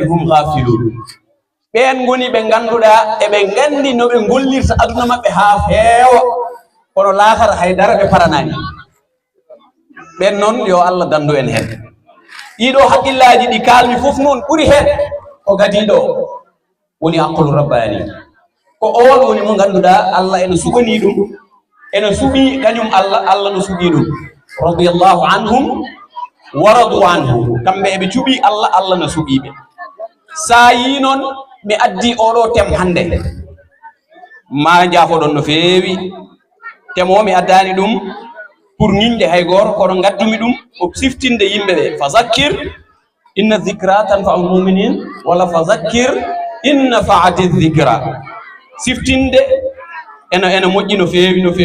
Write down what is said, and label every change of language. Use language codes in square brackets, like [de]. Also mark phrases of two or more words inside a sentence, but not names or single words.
[ff] hum ghafilun ɓen goni ɓe ganduɗa eɓe gandi no ɓe gollirta aduna maɓɓe ha feewa kono laakara haydara ɓe paranani ɓen noon yo Allah dandu en hen ɗiɗo haqqillaji ɗi kalmi foof noon ɓuuri hen ko gadiɗo woni [ar] عقل رباني [ff] ko on woni mo ganduɗa Allah ene sugani ɗum ene suɓi kañum Allah no suɓi ɗum [ar] رضي الله عنهم و رضوا عنه [ff] kamɓe eɓe cuɓi Allah no suɓiɓe sa yi noon mi addi oɗo tem hande ma jaafoɗon no feewi temo mi addani ɗum pour ñinde hay goto kono gaddumi ɗum ko siftinde yimɓeɓe [ar] فذكر إن الذكرى تنفع المؤمنين ولا فذكر إن نفعت الذكرى [ff] siftinde ene moƴƴi no feewi